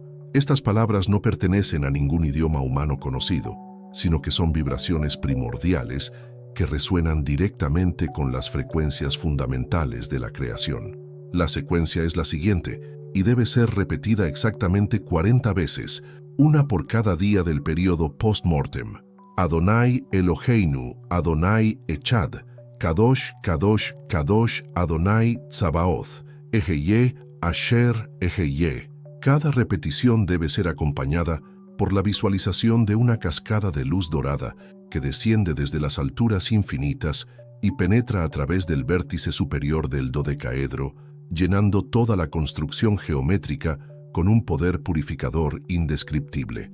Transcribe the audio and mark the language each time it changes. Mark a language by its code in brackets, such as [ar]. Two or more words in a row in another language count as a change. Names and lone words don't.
[es] Estas palabras no pertenecen a ningún idioma humano conocido, sino que son vibraciones primordiales que resuenan directamente con las frecuencias fundamentales de la creación. La secuencia es la siguiente y debe ser repetida exactamente 40 veces, una por cada día del periodo post-mortem. [he] אדני אלהינו, אדני אחד, קדוש, קדוש, קדוש, אדני צבאות, אהיה, אשר, אהיה. [es] Cada repetición debe ser acompañada por la visualización de una cascada de luz dorada que desciende desde las alturas infinitas y penetra a través del vértice superior del dodecaedro, llenando toda la construcción geométrica con un poder purificador indescriptible.